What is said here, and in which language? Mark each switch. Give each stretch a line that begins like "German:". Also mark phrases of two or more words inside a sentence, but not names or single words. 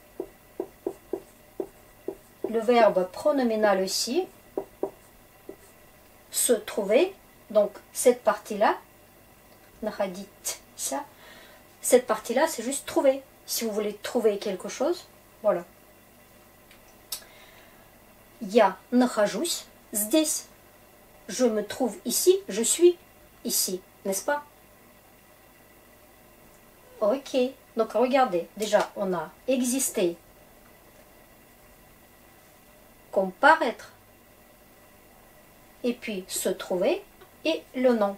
French: Le verbe pronominal aussi. Se trouver. Donc cette partie-là.
Russian: Находиться.
French: Cette partie-là, c'est juste trouver. Si vous voulez trouver quelque chose, voilà.
Russian: Я нахожусь здесь.
French: Je me trouve ici, je suis ici, n'est-ce pas? Ok, donc regardez, déjà on a existé, comparaître, et puis se trouver, et le nom.